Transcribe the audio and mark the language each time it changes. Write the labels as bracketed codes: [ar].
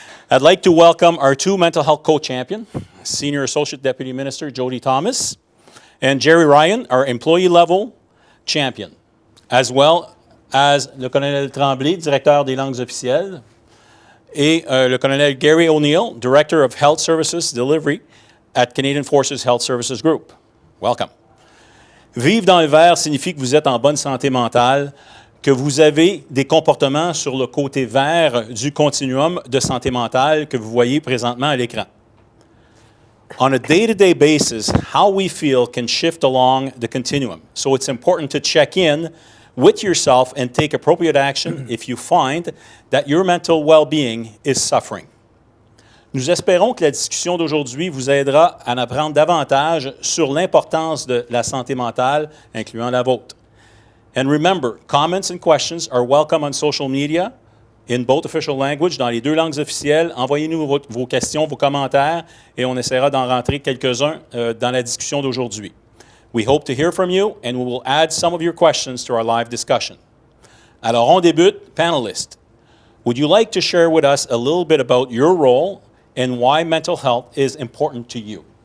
[en] I'd like to welcome our two mental health co-champion, Senior Associate Deputy Minister Jody Thomas, and Jerry Ryan, our employee-level champion, as well as [fr] le colonel Tremblay, Directeur des langues officielles, et le colonel [en] Gary O'Neill, Director of Health Services Delivery at Canadian Forces Health Services Group. Welcome. [fr] Vivre dans le vert signifie que vous êtes en bonne santé mentale, que vous avez des comportements sur le côté vert du continuum de santé mentale que vous voyez présentement à l'écran. [en] On a day-to-day basis, how we feel can shift along the continuum. So it's important to check in with yourself and take appropriate action if you find that your mental well-being is suffering. [fr] Nous espérons que la discussion d'aujourd'hui vous aidera à en apprendre davantage sur l'importance de la santé mentale, incluant la vôtre. [en] And remember, comments and questions are welcome on social media in both official language, [fr] dans les deux langues officielles. Envoyez-nous vos questions, vos commentaires, et on essaiera d'en rentrer quelques-uns dans la discussion d'aujourd'hui. [en] We hope to hear from you, and we will add some of your questions to our live discussion. [fr] Alors, on débute. [en] Panelists, would you like to share with us a little bit about your role and why mental health is important to you?